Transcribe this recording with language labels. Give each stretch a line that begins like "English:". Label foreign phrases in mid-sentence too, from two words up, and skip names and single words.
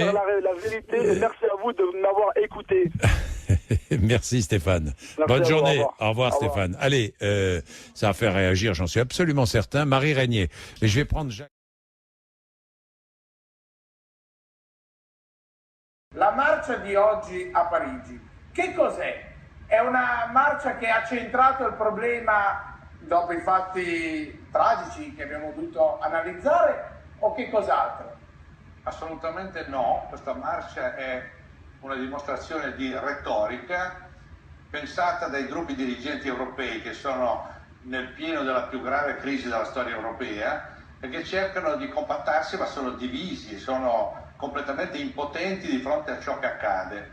French: La vérité, et merci à vous de m'avoir écouté. Merci Stéphane. Bonne journée. Au revoir Stéphane. Allez, ça va faire réagir, j'en suis absolument certain. Marie Régnier. Mais je vais prendre Jacques.
Italian: La marcia di oggi a Parigi, che cos'è? È una marcia che ha centrato il problema dopo i fatti tragici che abbiamo dovuto analizzare o che cos'altro? Assolutamente no, questa marcia è una dimostrazione di retorica pensata dai gruppi dirigenti europei che sono nel pieno della più grave crisi della storia europea e che cercano di compattarsi ma sono divisi, sono completamente impotenti di fronte a ciò che accade.